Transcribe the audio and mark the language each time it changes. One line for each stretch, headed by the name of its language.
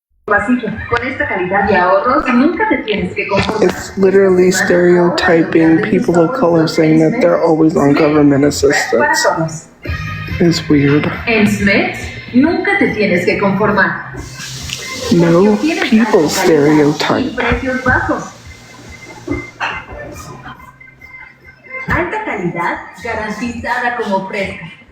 Spanish: Con esta calidad y ahorros, nunca te tienes que conformar.
English: It's literally stereotyping people of color saying that they're always on government assistance. It's weird.
Spanish: En Smith, nunca te tienes que conformar.
English: No, people stereotype.
Spanish: Precios bajos. Alta calidad garantizada como fresca.